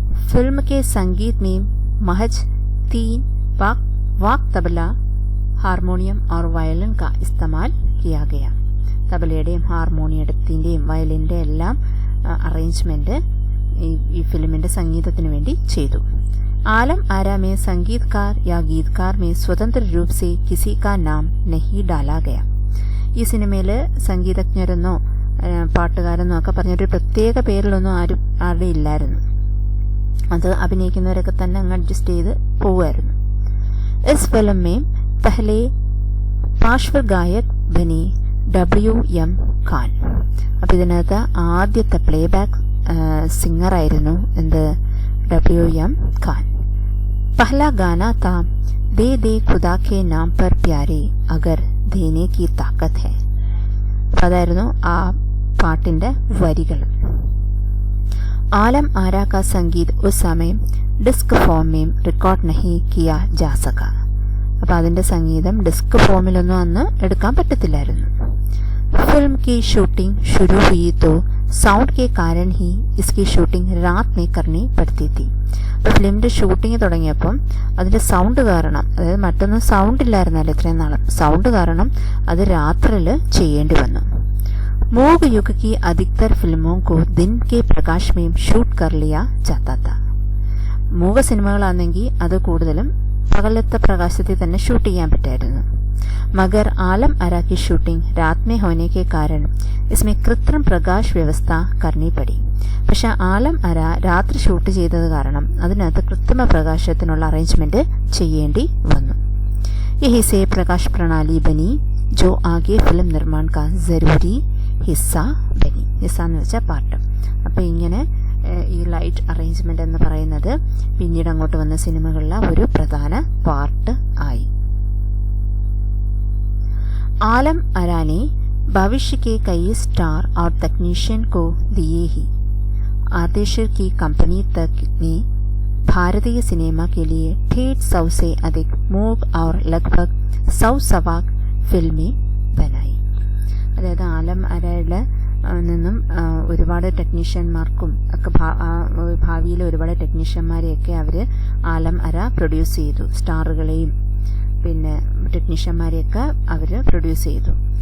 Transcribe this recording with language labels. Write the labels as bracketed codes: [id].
[hi] Film के संगीत में महज 3 वाक तबला, हारमोनियम और वायलिन का इस्तेमाल किया गया. [ml] തബലയുടെയും ഹാർമോണിയത്തിൻ്റെയും വയലിൻ്റെ എല്ലാം അറേഞ്ച്മെൻറ്റ് ഈ ഫിലിമിൻ്റെ സംഗീതത്തിന് വേണ്ടി ചെയ്തു. [hi] आलम आरा में संगीतकार या गीतकार में स्वतंत्र रूप से किसी का नाम नहीं डाला गया. [ml] ഈ സിനിമയിൽ സംഗീതജ്ഞരെന്നോ പാട്ടുകാരെന്നോ ഒക്കെ പറഞ്ഞൊരു പ്രത്യേക പേരിലൊന്നും ആരുടെ ഇല്ലായിരുന്നു. അത് അഭിനയിക്കുന്നവരൊക്കെ തന്നെ അങ്ങ് അഡ്ജസ്റ്റ് ചെയ്ത് പോവുമായിരുന്നു. [hi] इस फिल्म में पहले पार्श्व गायक बने WM ഖാൻ. [ml] അപ്പം ഇതിനകത്ത് ആദ്യത്തെ പ്ലേബാക്ക് സിംഗറായിരുന്നു എന്ത് WM ഖാൻ. [hi] पहला गाना था दे दे खुदा के नाम पर प्यारे अगर देने की ताकत है. [ml] അതായിരുന്നു ആ പാട്ടിൻ്റെ വരികൾ. [hi] आलम आरा का संगीत उस समय डिस्क फॉर्म में रिकॉर्ഡ് नहीं किया जा सका. [ml] അപ്പോൾ അതിൻ്റെ സംഗീതം ഡിസ്ക് ഫോമിലൊന്നും അന്ന് എടുക്കാൻ പറ്റത്തില്ലായിരുന്നു. [hi] फिल्म की शूटिंग शुरू हुई तो साउंड के कारण ही इसकी शूटिंग रात में करनी पड़ती थी. [ml] അപ്പോൾ ഫിലിമിൻ്റെ ഷൂട്ടിങ് തുടങ്ങിയപ്പം അതിൻ്റെ സൗണ്ട് കാരണം, അതായത് മറ്റൊന്നും സൗണ്ട് ഇല്ലായിരുന്നല്ലോ ഇത്രയും നാളും, സൗണ്ട് കാരണം അത് രാത്രിയിൽ ചെയ്യേണ്ടി വന്നു. [hi] मूग युग की अधिकतर फिल्मों को दिन के प्रकाश में शूट कर लिया जाता था. [ml] മൂക സിനിമകളാണെങ്കിൽ അത് കൂടുതലും പകലത്തെ പ്രകാശത്തിൽ തന്നെ ഷൂട്ട് ചെയ്യാൻ പറ്റായിരുന്നു. [hi] मगर आलम आरा की शूटिंग रात में होने के कारण इसमें कृत्रिम प्रकाश व्यवस्था करनी पड़ी. [ml] പക്ഷെ ആലം അര രാത്രി ഷൂട്ട് ചെയ്തത് കാരണം അതിനകത്ത് കൃത്രിമ പ്രകാശത്തിനുള്ള അറേഞ്ച്മെന്റ് ചെയ്യേണ്ടി വന്നു. [hi] यही से प्रकाश प्रणाली बनी जो आगे फिल्म निर्माण का जरूरी हिस्सा बनी. [ml] हिस्सा എന്ന് വെച്ചാൽ പാട്ട്. അപ്പോൾ ഇങ്ങനെ ഈ ലൈറ്റ് അറേഞ്ച്മെന്റ് എന്ന് പറയുന്നത് പിന്നീട് അങ്ങോട്ട് വന്ന സിനിമകളിലെ ഒരു പ്രധാന പാർട്ട് ആയി. [hi] आलम आरा ने भविष्य के कई स्टार और तकनीशियन को दिए ही. आदेश की कंपनी तक ने भारतीय सिनेमा के लिए 150 से अधिक मूक और लगभग 100 फिल्में बनाई. [ml] അതായത് ആലം അരയുടെ നിന്നും ഒരുപാട് ടെക്നീഷ്യന്മാർക്കും ഒക്കെ ഭാവിയിൽ ഒരുപാട് ടെക്നീഷ്യന്മാരെയൊക്കെ അവർ ആലം അര പ്രൊഡ്യൂസ് ചെയ്തു. സ്റ്റാറുകളെയും പിന്നെ ടെക്നീഷ്യന്മാരെയൊക്കെ അവർ പ്രൊഡ്യൂസ് ചെയ്തു.